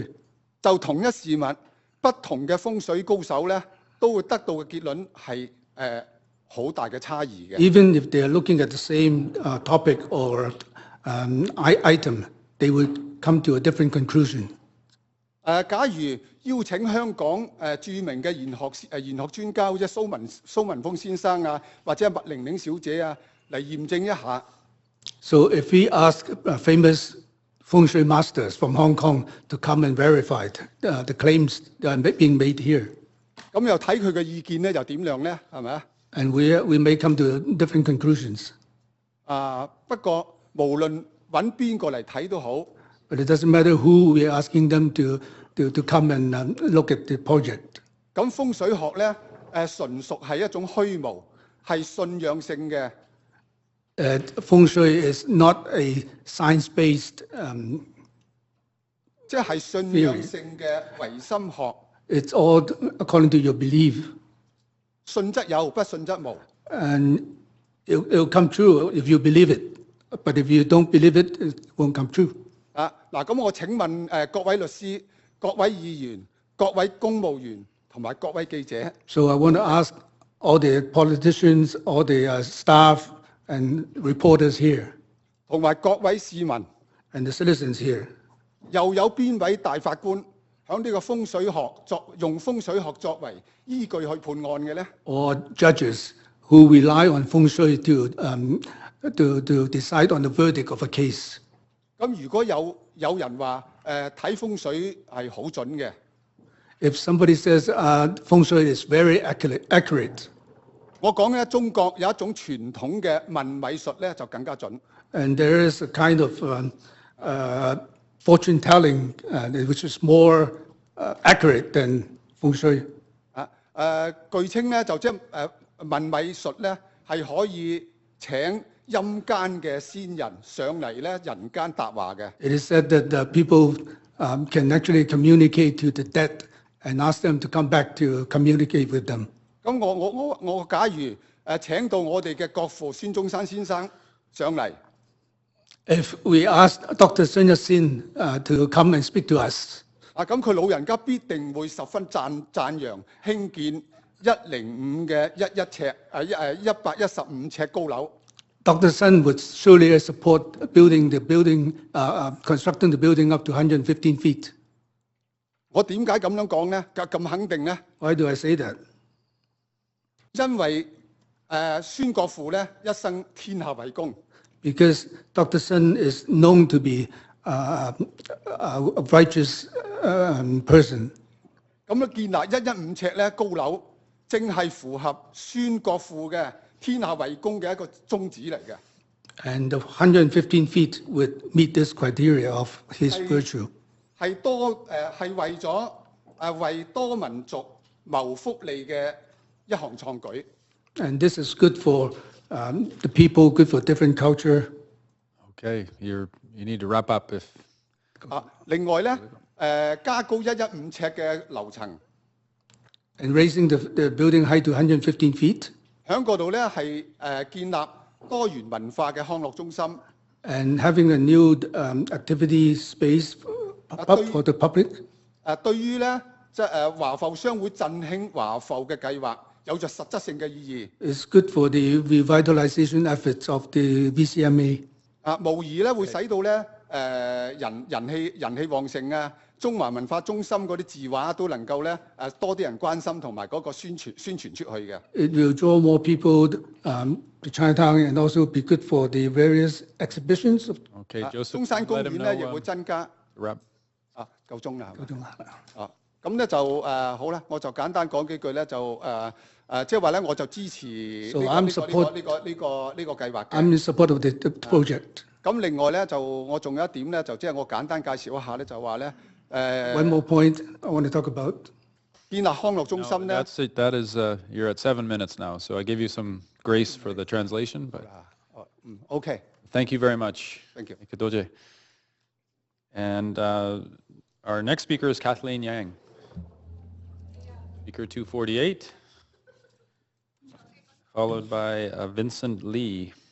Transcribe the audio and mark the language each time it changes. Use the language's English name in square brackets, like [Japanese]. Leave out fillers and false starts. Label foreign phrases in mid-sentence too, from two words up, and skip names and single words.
[Cantonese] 就同一事物，不同嘅風水高手咧，都會得到嘅結論係好大嘅差異嘅。 [English] Even if they are looking at the same topic or item, they would come to a different conclusion. [Cantonese] 假如邀請香港著名嘅玄學專家，好似蘇文峰先生啊，或者麥玲玲小姐啊，嚟驗證一下。 [English] So if we ask famous feng shui masters from Hong Kong to come and verify the claims that are being made here. [Cantonese] 咁又睇佢嘅意見咧，又點樣咧？係咪啊？ [English] And we may come to different conclusions. [Cantonese] 不過無論揾邊個嚟睇都好。 [English] But it doesn't matter who we are asking them to come and look at the project. [Cantonese] 咁風水學咧，純屬係一種虛無，係信仰性嘅。 [English] Feng shui is not a science-based [Cantonese] 即係信仰性嘅唯心學。 [English] It's all according to your belief. [Cantonese] 信則有，不信則無。 [English] And it'll come true if you believe it. But if you don't believe it, it won't come true. [Cantonese] 嗱，咁我請問各位律師、各位議員、各位公務員同埋各位記者。 [English] So I want to ask all the politicians, all the staff and reporters here. [Cantonese] 同埋各位市民。 [English] And the citizens here. [Cantonese] 又有邊位大法官響呢個風水學用風水學作為依據去判案嘅咧？ [English] Or judges who rely on feng shui to decide on the verdict of a case. [Cantonese] 咁如果有人話睇風水係好準嘅， [English] If somebody says feng shui is very accurate, [Cantonese] 我講咧中國有一種傳統嘅問米術咧就更加準。 [English] and there is a kind of fortune telling which is more accurate than feng shui. [Cantonese] 據稱咧就即係問米術咧係可以請陰間嘅仙人上嚟咧人間答話嘅。 [English] It is said that the people can actually communicate to the dead and ask them to come back to communicate with them. [Cantonese] 咁我假如請到我哋嘅國父孫中山先生上嚟。 [English] If we ask Dr. Sun Yat-sen to come and speak to us, [Cantonese] 咁佢老人家必定會十分讚揚興建105嘅115尺高樓。 [English] Dr. Sun would surely support constructing the building up to 115 feet. [Cantonese] 我點解咁樣講呢？咁肯定呢？ [English] Why do I say that? [Cantonese] 因為孫國父咧一生天下為公。 [English] Because Dr. Sun is known to be a righteous person. [Cantonese] 咁建立115尺咧高樓，正係符合孫國父嘅天下為公嘅一個宗旨嚟嘅。 [English] And 115 feet would meet this criteria of his virtue. [Cantonese] 係為咗為多民族謀福利嘅一項創舉。 [English] And this is good for the people, good for different culture. Okay, you need to wrap up if. [Cantonese] 另外咧，加高115尺嘅樓層。 [English] And raising the building height to 115 feet. [Cantonese] 喺嗰度咧係建立多元文化嘅康樂中心。 [English] And having a new activity space for the public. [Cantonese] 對於咧即係華埠商會振興華埠嘅計劃。有着實質性嘅意義。 [English] It's good for the revitalization efforts of the VCMA. [Cantonese] 無疑咧會使到咧人氣旺盛啊！中華文化中心嗰啲字畫都能夠咧多啲人關心同埋嗰個宣傳出去嘅。 [English] It will draw more people to Chinatown and also be good for the various exhibitions. Okay, Joseph. [Cantonese] 中山公園咧亦會增加。夠鐘啦。夠鐘啦。咁咧就好啦，我就簡單講幾句咧就即係話咧我就支持呢個計劃嘅。 [English] I'm in support of the project. [Cantonese] 咁另外咧就我仲有一點咧就即係我簡單介紹一下咧就話咧 [English] One more point I want to talk about. [Cantonese] 建立康樂中心咧。 [English] That's it. That is you're at 7 minutes now, so I give you some grace for the translation, but. Okay. Thank you very much. Thank you. Doje. And our next speaker is Kathleen Yang. Speaker 248, followed by Vincent Lee.